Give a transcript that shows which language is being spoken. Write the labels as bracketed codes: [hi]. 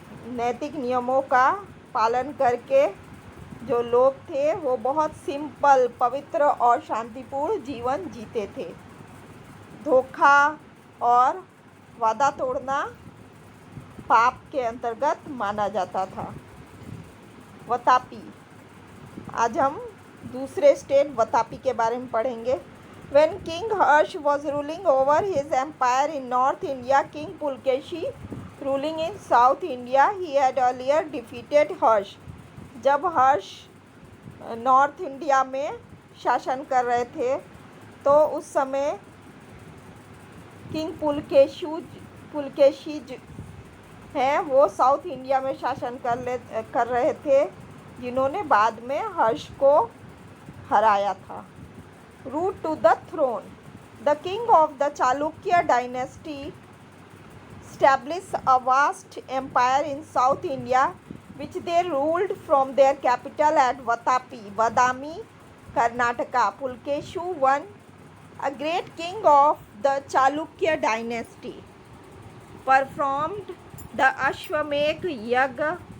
[hi] नैतिक नियमों का पालन करके जो लोग थे वो बहुत सिंपल, पवित्र और शांतिपूर्ण जीवन जीते थे। धोखा और वादा तोड़ना पाप के अंतर्गत माना जाता था। वतापी, आज हम दूसरे स्टेट वतापी के बारे में पढ़ेंगे। [en] When King Harsh was ruling over his empire in North India, King Pulkeshi ruling in South India, he had earlier defeated Harsh. [hi] जब हर्ष नॉर्थ इंडिया में शासन कर रहे थे तो उस समय किंग पुलकेशी हैं वो साउथ इंडिया में शासन कर रहे थे, जिन्होंने बाद में हर्ष को हराया था। [en] Route to the throne. The king of the Chalukya dynasty established a vast empire in South India, which they ruled from their capital at Badami, Karnataka. Pulkeshu I, a great king of the Chalukya dynasty, performed the Ashwamedh Yagya.